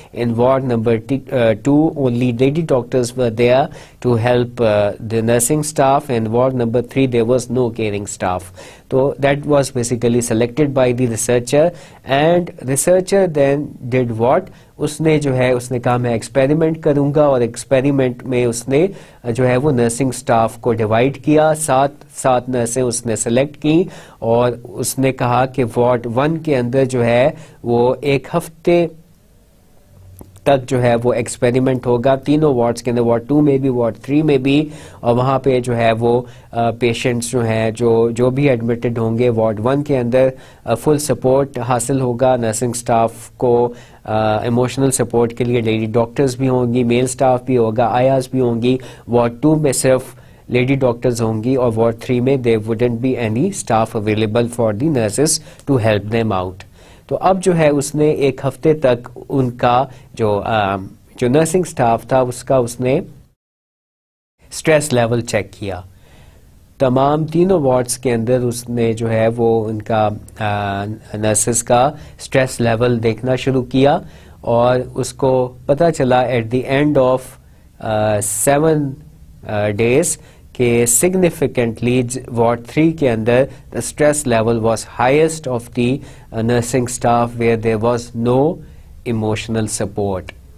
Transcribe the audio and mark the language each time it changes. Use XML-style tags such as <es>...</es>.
<en>In ward number 2, only lady doctors were there to help the nursing staff. In ward number 3 there was no caring staff.</en> <ur>تو</ur> <en>that was basically selected by the researcher and researcher then did what,</en> <ur>اس نے جو ہے اس نے کہا میں experiment کروں گا, اور experiment میں اس نے جو ہے وہ نرسنگ سٹاف کو ڈیوائڈ کیا, 7 نرسیں اس نے سلیکٹ کی, اور اس نے کہا کہ وارڈ 1 کے اندر جو ہے وہ 1 ہفتے تک جو ہے وہ ایکسپیریمنٹ ہوگا تینوں وارڈز کے اندر, وارڈ 2 میں بھی وارڈ 3 میں بھی, اور وہاں پہ جو ہے وہ پیشنٹس جو ہیں جو بھی ایڈمٹڈ ہوں گے وارڈ 1 کے اندر فل سپورٹ حاصل ہوگا نرسنگ سٹاف کو. ایموشنل سپورٹ کے لیے لیڈی ڈاکٹرز بھی ہوں گی, میل سٹاف بھی ہوگا, آیاز بھی ہوں گی. وارڈ 2 میں صرف لیڈی ڈاکٹرز ہوں گی, اور وارڈ 3 میں</ur> <en>there wouldn't be any staff available for the nurses to help them out.</en> <ur>تو اب جو ہے اس نے 1 ہفتے تک ان کا جو نرسنگ سٹاف تھا اس نے سٹریس لیول چیک کیا. تمام تینوں وارڈز کے اندر اس نے جو ہے وہ ان کا نرسز کا سٹریس لیول دیکھنا شروع کیا, اور اس کو پتہ چلا</ur> <en>at the end of 7 days</en> <ur>کہ سگنیفیکنٹلی وارڈ 3 کے اندر</ur> <en>the stress level was highest of the nursing staff where there was no emotional support.</en>